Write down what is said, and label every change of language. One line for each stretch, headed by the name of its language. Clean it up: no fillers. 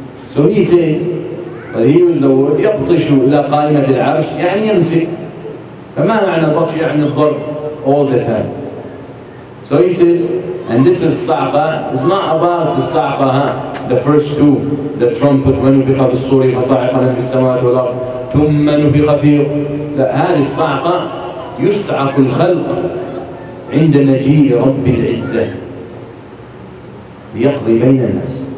English: So he says, well, he used the word
Arabic: يبطش إلى قائمة العرش يعني يمسك. فما معنى البطش؟ يعني الضرب
English: all the time. So he says, and this is صعقة, it's not about the صعقة, the first two, the trumpet
Arabic: ونفخ في الصور فصعق من في السماوات والأرض ثم نفخ فيه. لا، هذه الصعقة يصعق الخلق عند مجيء رب العزة ليقضي بين الناس.